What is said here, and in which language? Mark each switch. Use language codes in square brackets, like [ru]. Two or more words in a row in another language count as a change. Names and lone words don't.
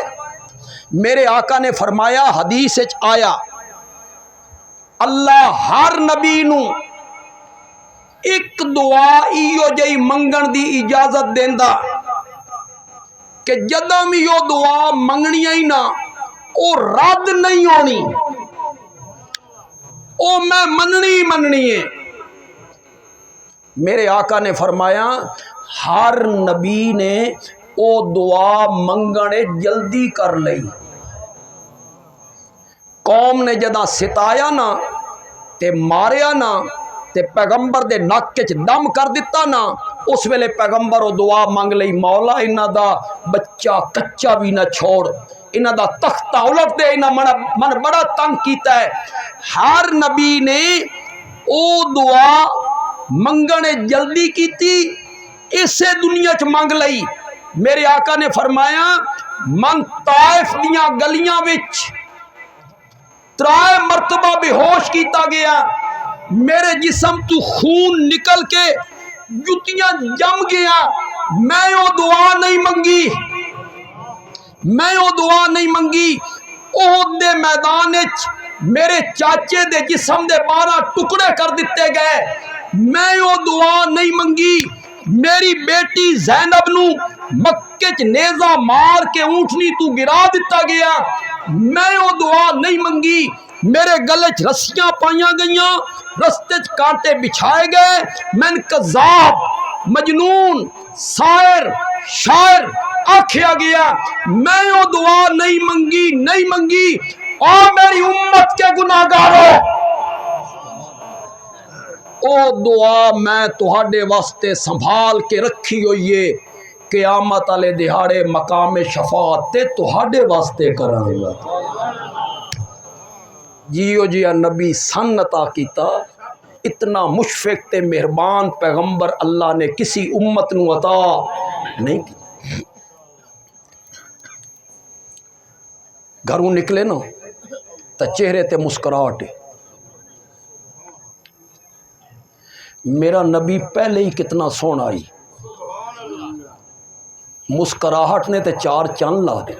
[pa] میرے آقا نے فرمایا، حدیث وچ آیا، اللہ ہر نبی نو ایک دعا ایو جئی منگن دی اجازت دیندا کہ جدوں بھی وہ دعا منگنی ہی نا وہ رد نہیں ہونی، وہ میں مننی ہے۔ میرے آقا نے فرمایا ہر نبی نے او دعا منگنے جلدی کر لئی، قوم نے جدہ ستایا نا تے ماریا نا تے پیغمبر دے نک وچ دم کر دیتا نا، اس ویلے پیغمبر او دعا منگ لئی، مولا انہاں دا بچہ کچا بھی نہ چھوڑ، انہاں دا تختہ الٹ دے، انہاں من بڑا تنگ کیتا ہے۔ ہر نبی نے او دعا منگنے جلدی کیتی، اسے دنیا چ منگ لئی۔ میرے آقا نے فرمایا من طائف دیاں گلیاں وچ 3 مرتبہ بے ہوش کیتا گیا، میرے جسم تو خون نکل کے جتیاں جم گیا، میں وہ دعا نہیں منگی۔ احد دے میدان وچ میرے چاچے دے جسم دے 12 ٹکڑے کر دیتے گئے، میں وہ دعا نہیں منگی۔ میری بیٹی زینب نو مکے چ نیزہ مار کے اونٹنی تو گرا دیتا گیا، میں وہ دعا نہیں منگی۔ میرے گلے چ رسیاں پائیاں گئیاں، رستے چ کانٹے بچھائے گئے، میں کذاب، مجنون، سائر، شاعر آکھیا گیا، میں وہ دعا نہیں منگی۔ [ur] اور میری امت کے گناہگاروں، [pa] او دعا میں تہاڈے واسطے سنبھال کے رکھی ہوئی ہے، قیامت والے دہاڑے مقام شفاعت تے تہاڈے واسطے کراں گا۔ جیو جیا نبی سن عطا کیتا، اتنا مشفق تے مہربان پیغمبر اللہ نے کسی امت نو عطا نہیں کی۔ گھروں نکلے نا تو چہرے تے مسکراہٹ، میرا نبی پہلے ہی کتنا سونا آئی، مسکراہٹ نے تے 4 چند لا دے۔